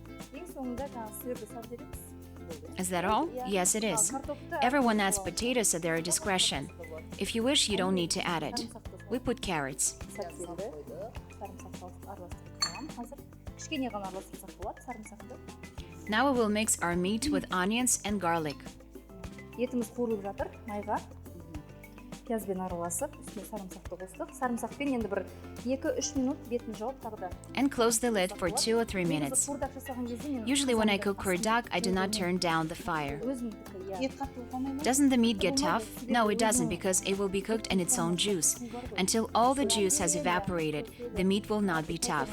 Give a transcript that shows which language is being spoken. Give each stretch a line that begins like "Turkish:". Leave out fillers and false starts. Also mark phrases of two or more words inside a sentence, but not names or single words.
English: Is that all? Yes, it is. Everyone adds potatoes at their discretion. If you wish, you don't need to add it. We put carrots. Now we will mix our meat with onions and garlic.
Kazakh: Етіміз қуырылып жатыр, майға. Пиязбен араласып, үстіне сарымсақты қостық. Сарымсақпен енді бір 2-3 минут бетін жауып тағы.
English: And close the lid for 2 or 3 minutes. Usually when I cook Kuyrdak, I do not turn down the fire. Doesn't the meat get tough? No, it doesn't, because it will be cooked in its own juice. Until all the juice has evaporated, the meat will not be tough.